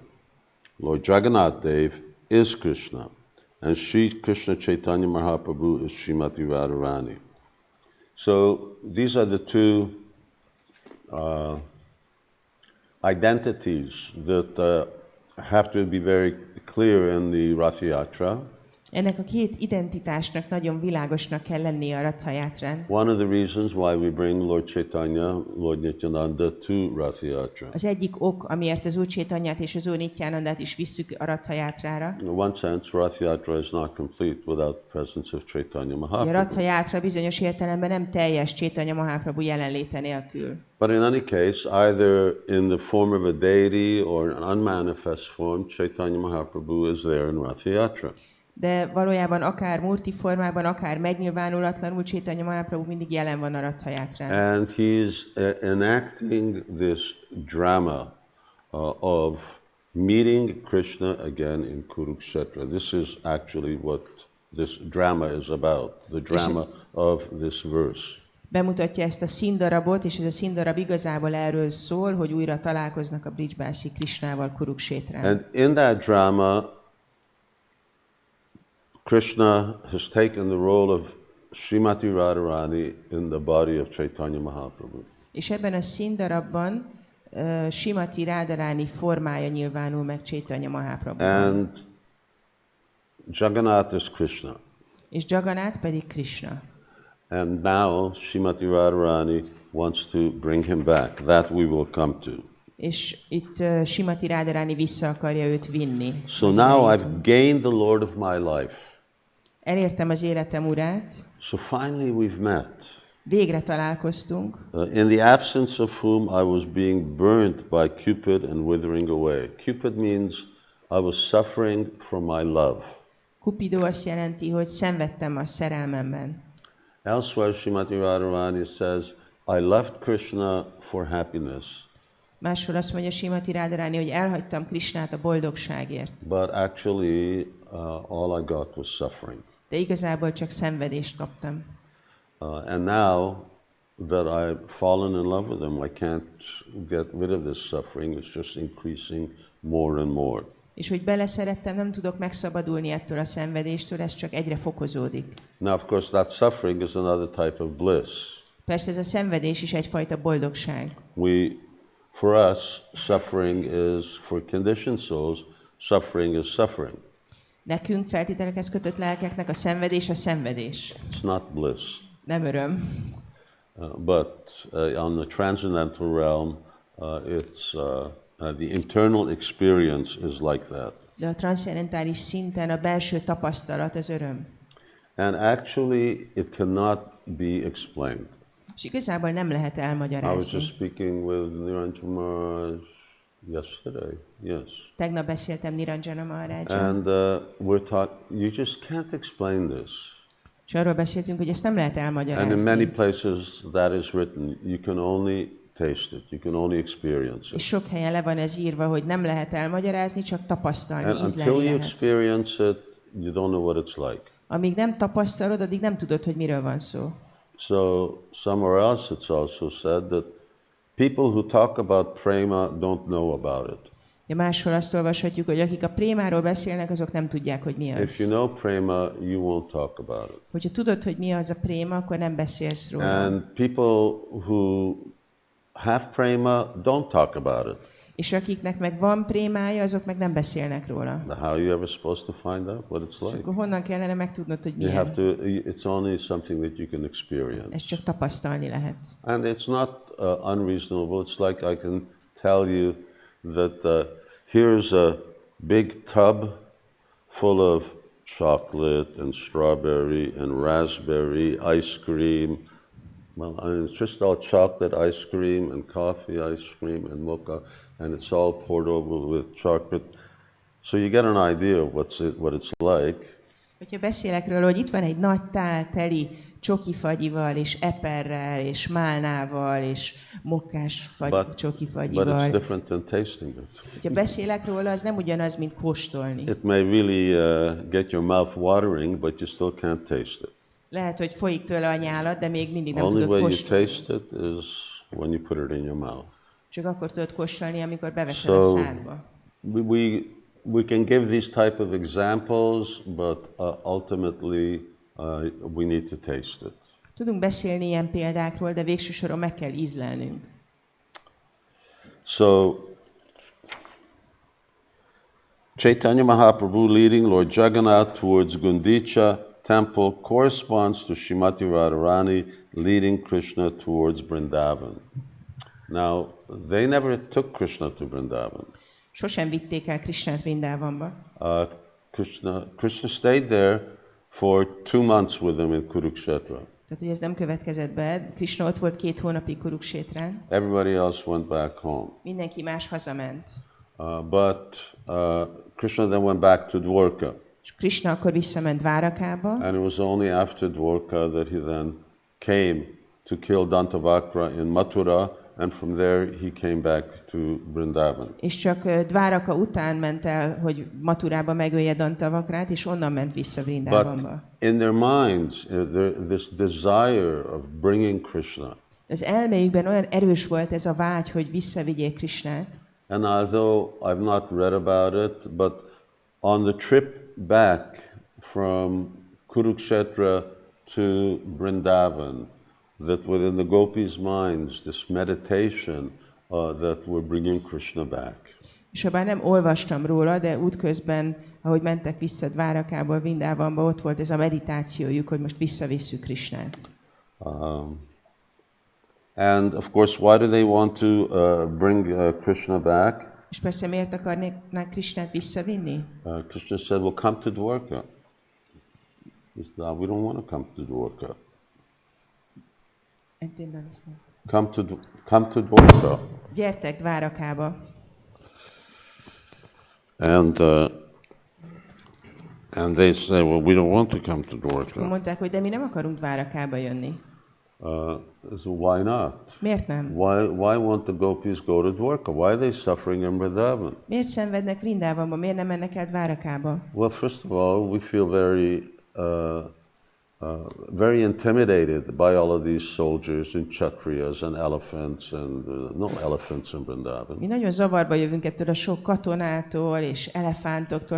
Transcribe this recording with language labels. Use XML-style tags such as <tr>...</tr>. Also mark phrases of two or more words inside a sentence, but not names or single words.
<en>Lord Jagannath Dev is Krishna, and Sri Krishna Chaitanya Mahaprabhu is Srimati Radharani. So these are the two identities that have to be very clear in the Ratha-yātrā.</en> <hu>Ennek a két identitásnak nagyon világosnak kell lennie a Ratha-yātrán.</hu> <en>One of the reasons why we bring Lord Chaitanya, Lord Nityananda to Ratha-yātrā.</en> <hu>Az egyik ok, amiért az Úr Chaitanyát és az Úr Nityanandát is visszük a Ratha-yátrára.</hu> <en>In one sense, Ratha-yātrā is not complete without the presence of Chaitanya</en> <hu>A</hu> <en>Mahaprabhu.</en> <hu>Ratha-yātrá bizonyos értelemben nem teljes Chaitanya Mahaprabhu jelenléte nélkül.</hu> <en>But in any case, either in the form of a deity or an unmanifest form, Chaitanya Mahaprabhu is there in Ratha-yātrā.</en> <hu>De valójában akár murti formában, akár megnyilvánulatlanul Chaitanya Mahaprabhu mindig jelen van a Ratha-yátrán.</hu> <en>And he's enacting this drama of meeting Krishna again in Kurukshetra. This is actually what this drama is about, the drama of this verse.</en> <hu>Bemutatja ezt a színdarabot, és ez a színdarab igazából erről szól, hogy újra találkoznak a Brijbási Krishnával Kuruksétrán.</hu> <en>And in that drama, Krishna has taken the role of Srimati Radharani in the body of Chaitanya Mahaprabhu.</en> <hu>És ebben a színdarabban Srimati Radharani formája nyilvánul meg Chaitanya Mahaprabhuban.</hu> <en>And Jagannath is Krishna.</en> <hu>És Jagannath pedig Krishna.</hu> <en>And now Srimati Radharani wants to bring him back. That we will come to.</en> <hu>És itt Srimati Radharani vissza akarja őt vinni.</hu> <en>So now I've gained the Lord of my life.</en> <hu>Elértem az életem urát.</hu> <en>So finally we've met.</en> <hu>Végre találkoztunk.</hu> <en>In the absence of whom I was being burnt by Cupid and withering away. Cupid means I was suffering from my love.</en> <hu>Cupido azt jelenti, hogy szenvedtem a szerelmemben.</hu> <en>Elsewhere, Srimati Radharani says, I left Krishna for happiness.</en> <hu>Máshol azt mondja Srimati Radharani, hogy elhagytam Krishnát a boldogságért.</hu> <en>But actually, all I got was suffering.</en> <hu>De igazából csak szenvedést kaptam.</hu> <en>And now that I've fallen in love with him, I can't get rid of this suffering. It's just increasing more and more.</en> <hu>És hogy beleszerettem, nem tudok megszabadulni ettől a szenvedéstől, ez csak egyre fokozódik.</hu> <en>Now, of course, that suffering is another type of bliss.</en> <hu>Persze ez a szenvedés is egyfajta boldogság.</hu> <en>For us, suffering is, for conditioned souls, suffering is suffering.</en> <hu>Nekünk feltételekhez kötött lelkeknek a szenvedés a szenvedés.</hu> <en>It's not bliss.</en> <hu>Nem öröm.</hu> <en>But on the transcendental realm, the internal experience is like that.</en> <hu>De a transzcendentális szinten a belső tapasztalat az öröm.</hu> <en>And actually, it cannot be explained.</en> <hu>És igazából nem lehet</hu> <en>I was</en> <hu>elmagyarázni.</hu> <en>just speaking with Niranjan Maharaj yesterday. Yes.</en> <hu>Tegnap beszéltem Niranjana Maharajjal,</hu> <en>And you just can't explain this.</en> <hu>és arról beszéltünk, hogy ezt nem lehet</hu> <en>And in many</en> <hu>elmagyarázni.</hu> <en>places that is written, you can only taste it, you can only experience</en> <hu>És</hu> <en>it.</en> <hu>sok helyen le van ez írva, hogy nem lehet elmagyarázni, csak tapasztalni,</hu> <en>And until</en> <hu>ízlelni</hu> <en>you</en> <hu>lehet.</hu> <en>experience it, you don't know what it's like.</en> <hu>Amíg nem tapasztalod, addig nem tudod, hogy miről van szó.</hu> <en>So somewhere else it's also said that people who talk about prema don't know about it.</en> <hu>Ja, máshol azt olvashatjuk, hogy akik a prémáról beszélnek, azok nem tudják, hogy mi</hu> <en>If you</en> <hu>az.</hu> <en>know prema, you won't talk about it.</en> <hu>Hogyha tudod, hogy mi az a préma, akkor nem beszélsz róla.</hu> <en>And people who have prema don't talk about it.</en> <hu>És akiknek meg van prémája, azok meg nem beszélnek róla.</hu> <en>How are you ever supposed to find out what it's</en> <hu>És</hu> <en>like?</en> <hu>akkor honnan kellene megtudnod, hogy</hu> <en>You have</en> <hu>milyen?</hu> <en>to. It's only something that you can experience.</en> <hu>Ezt csak tapasztalni lehet.</hu> <en>And it's not unreasonable. It's like I can tell you that here's a big tub full of chocolate and strawberry and raspberry ice cream. Well, I mean, it's just all chocolate ice cream and coffee ice cream and mocha, and it's all poured over with chocolate. So you get an idea of what it's like.</en> <hu>Hogyha beszélek róla, hogy itt van egy nagy tál teli csokifagyival, és eperrel, és málnával, és mokkás</hu> <en>But it's</en> <hu>csokifagyival.</hu> <en>different than tasting it.</en> <hu>Hogyha beszélek róla, az nem ugyanaz, mint kóstolni.</hu> <en>It may really get your mouth watering, but you still can't taste it.</en> <hu>Lehet, hogy folyik tőle a nyálad, de még mindig nem</hu> <en>Only</en> <hu>tudod</hu> <en>way you</en> <hu>kóstolni.</hu> <en>taste it is when you put it in your mouth.</en> <hu>Csak akkor tudod kóstolni, amikor beveszed a</hu> <en>So</en> <hu>szádba.</hu> <en>we can give these type of examples, but ultimately we need to taste it.</en> <hu>Tudunk beszélni ilyen példákról, de végső soron meg kell ízlelnünk.</hu> <en>So Chaitanya Mahaprabhu leading Lord Jagannath towards Gundicha temple corresponds to Śrīmati Radharani leading Krishna towards Vrindavan. Now, they never took Krishna to Vrindavan.</en> <hu>Sosem vitték el Krisnát Vrindávanba.</hu> <en>Krishna stayed there for 2 months with them in Kurukshetra.</en> <hu>Tehát, hogy ez nem következett be. Krisna ott volt 2 hónapig Kuruksétrán.</hu> <en>Everybody else went back home.</en> <hu>Mindenki más hazament.</hu> <en>But Krishna then went back to Dwarka.</en> <hu>És Krisna akkor visszament Dvárakába,</hu> <en>And it was only after Dwarka that he then came to kill Dantavakra in Mathura, and from there he came back to Vrindavan.</en> <hu>és csak Dváraka után ment el, hogy Maturába megölje Dantavakrát, és onnan ment vissza</hu> <en>But</en> <hu>Vrindávanba.</hu> <en>in their minds, this desire of bringing Krishna,</en> <hu>Az elméjükben olyan erős volt ez a vágy, hogy visszavigyék Krisnát,</hu> <en>and although I've not read about it, but on the trip back from Kurukshetra to Vrindavan, that within the gopis' minds, this meditation that we're bringing Krishna back.</en> <hu>és ha bár nem olvastam róla, de útközben, ahogy mentek vissza Dvárakából Vrindávanba, ott volt ez a meditációjuk, hogy most visszavisszük Krisnát.</hu> <en>And of course, why do they want to bring Krishna back?</en> <hu>És persze miért akarnák Krisnát visszavinni?</hu> <en>Krishna said, well, come to Dwarka. He said, "No, we don't want to come to Dwarka. Come to Dwarka."</en> <hu>Gyertek Dvárakába.</hu> <en>And they say, well, we don't want to come to Dwarka.</en> <hu>Mondták, hogy de mi nem akarunk Dvárakába jönni.</hu> <en>So why not?</en> <hu>Miért nem?</hu> <en>Why won't the gopis go to Dwarka? Why are they suffering in Vrindavan?</en> <hu>Miért szenvednek Vrindávanba? Miért nem mennek el Dvárakába?</hu> <en>Well, first of all, we feel very intimidated by all of these soldiers and kshatriyas and elephants, and no elephants in Vrindavan.</en> <hu>Mi nagyon zavarba jövünk ettől a sok katonától és elefántoktól.</hu>